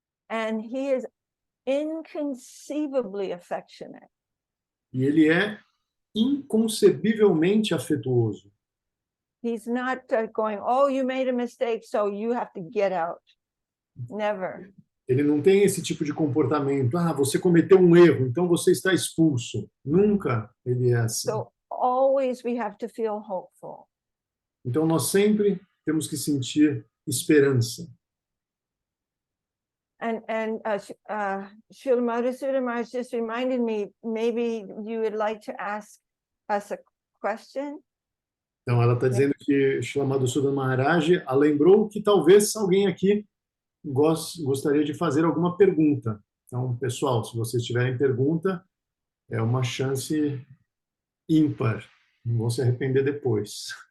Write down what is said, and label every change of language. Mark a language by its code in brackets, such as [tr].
[en] And he is inconceivably affectionate. [pt] E ele é inconcebivelmente afetuoso. [en] He's not going, oh, you made a mistake, so you have to get out. Never. [pt] Ele não tem esse tipo de comportamento. Ah, você cometeu um erro, então você está expulso. Nunca ele é assim. [en] So always we have to feel hopeful. [pt] Então nós sempre temos que sentir esperança. [en] And Srila Madhusudan Maharaj just reminded me, maybe you would like to ask us a question? [pt] Então ela está dizendo que Srila Madhusudan Maharaj lembrou que talvez alguém aqui gostaria de fazer alguma pergunta. Então, pessoal, se vocês tiverem pergunta, é uma chance ímpar. Não vão se arrepender depois.